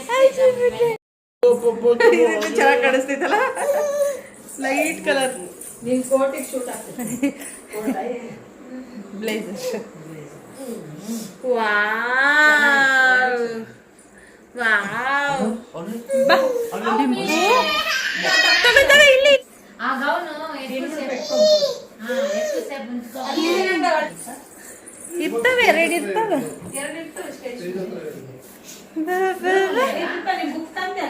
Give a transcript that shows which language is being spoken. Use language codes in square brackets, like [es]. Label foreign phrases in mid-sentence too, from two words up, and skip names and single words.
[kn] ಚೆನ್ನಾಗಿ ಕಾಣಿಸ್ತೈತಲ್ಲ [en] light colour [kn] ನೀನು ಕೋಟಿಗೆ ಶೂಟ್ ಆಗ್ತದೆ ಬ್ಲೇಸರ್ ವಾವ್ ವಾವ್ ಇಲ್ಲಿ [te] ఆ గౌను ఎక్కువసేపు ఉంచుకోవాలి. [kn] ಇರ್ತವೆ ಎರಡು ಇರ್ತವೆ [te] బుక్ అంతే